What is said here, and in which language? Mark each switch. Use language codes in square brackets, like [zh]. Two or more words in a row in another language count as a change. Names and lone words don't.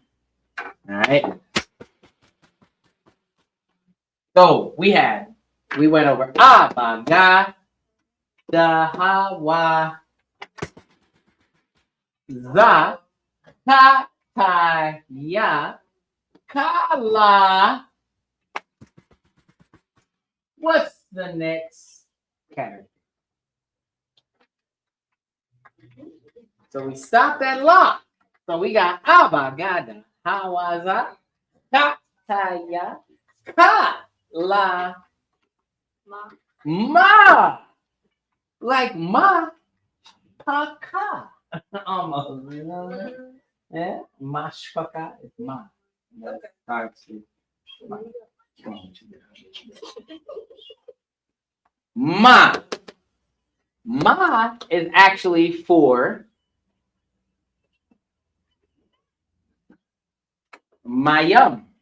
[en] All right. So we went over [ar] Abaga, Dahawa, Za, Ta, Ta, Ya, Kala. [en] What's the next category? So we stopped at La. So we got [ar] Abagada, Hawaza, Ta, Ta, Ya, Kala, Ma. [en] Like [ar] Ma, Paka. [en] Almost, you know? Yeah, Mashpaka is Ma. Ma. Ma is actually for Mayam.